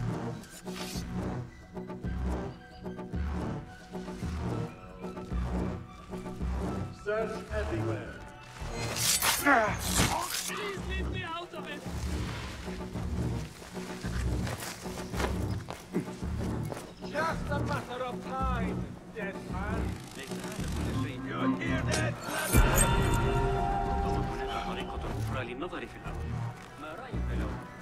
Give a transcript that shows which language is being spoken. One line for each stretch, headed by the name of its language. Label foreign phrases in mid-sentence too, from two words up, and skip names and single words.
English: Search everywhere. Please leave me out of it! Just a matter of time, dead man. You hear that?
Arabic: هناك طريقة أخرى للنظر في الأرض. ما رأيك لو